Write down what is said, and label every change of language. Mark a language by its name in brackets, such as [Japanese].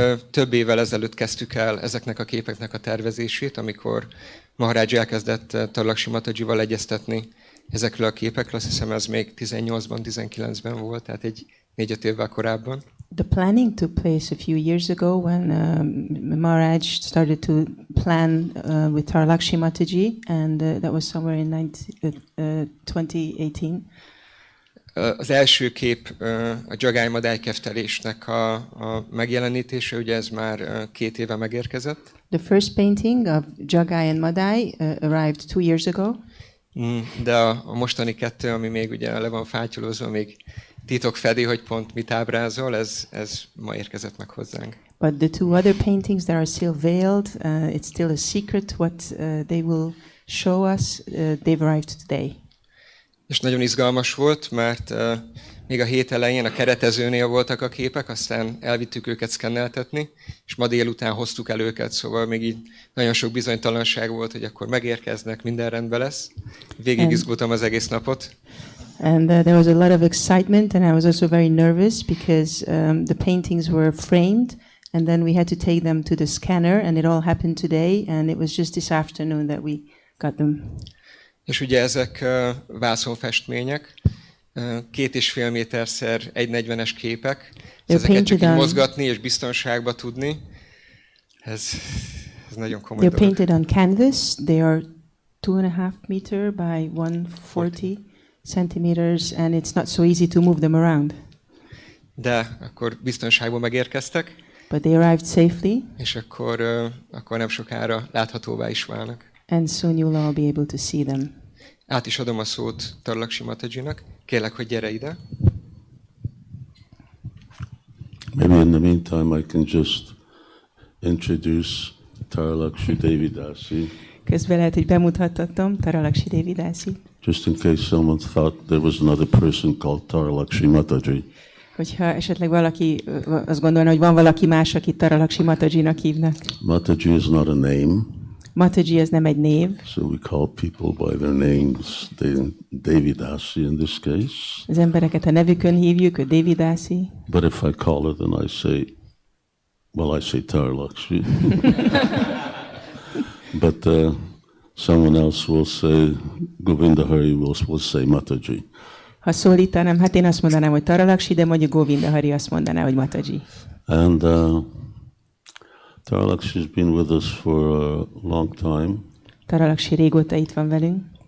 [Hungarian] Több évvel ezelőtt kezdtük el ezeknek a képeknek a tervezését, amikor Maharaj elkezdett Taralakshmi Matajival egyeztetni ezekről a képekről. Azt hiszem ez még 18-ban, 19-ben volt, tehát egy 4-5 évvel korábban. [English] The planning took place a few years ago when Maharaj started to plan with Taralakshmi Mataji, and that was somewhere in 2018. [Hungarian] Az első kép a Jagai Madai keftelésnek a megjelenítése, ugye ez már 2 éve megérkezett. [English] The first painting of Jagai and Madai arrived 2 years ago. [Hungarian] De a mostani 2, ami még ugye le van fátyolozva, még titok fedi, hogy pont mit ábrázol, ez ma érkezett meg hozzánk. [English] But the 2 other paintings that are still veiled, it's still a secret what they will show us. They've arrived today. [Hungarian] És nagyon izgalmas volt, mert még a hét elején a keretezőnél voltak a képek, aztán elvittük őket szkenneltetni, és ma délután hoztuk el őket, szóval még így nagyon sok bizonytalanság volt, hogy akkor megérkeznek, minden rendben lesz. Végig izgultam az egész napot. [English] And there was a lot of excitement, and I was also very nervous because the paintings were framed, and then we had to take them to the scanner, and it all happened today, and it was just this afternoon that we got them. [Hungarian] És ugye ezek vászonfestmények, 2,5 méterszer 1,40-es képek, ezeket csak így mozgatni és biztonságba tudni, ez nagyon komoly [English] They're [Hungarian] dolog. [English] painted on canvas. They are 2.5 meter by 140 centimeters, and it's not so easy to move them around. [Hungarian] De akkor biztonságban megérkeztek, [English] But they arrived safely, [Hungarian] és akkor nem sokára láthatóvá is válnak. [English] and soon you'll all be able to see them. [Hungarian] Át is adom a szót Tarlaksi Matajinak. Kérlek, hogy gyere ide. [English] Maybe in the meantime I can just introduce Tarlaksi Devidasi. [Hungarian] Közben lehet, hogy bemutathatom Tarlaksi Devidasi, [English] Just in case someone thought there was another person called Tarlaksi Mataji. [Hungarian] hogyha esetleg valaki azt gondolna, hogy van valaki más, akit Tarlaksi Matajinak hívnak. [English] Mataji is not a name, [Hungarian] Mataji ez nem egy név, [English] so we call people by their names. Devidasi in this case. [Hungarian] az embereket a nevükön hívjuk, ő Devidasi. [English] But if I call it, then I say, well, I say Tarlaksi. But someone else will say, Govindahari will say Mataji. [Hungarian] Ha szólítanám, hát én azt mondanám, hogy Tarlaksi, de mondjuk Govindahari azt mondaná, hogy Mataji. [English] And Tarlaksi has been with us for a long time. [Hungarian] Tarlaksi régóta itt van velünk.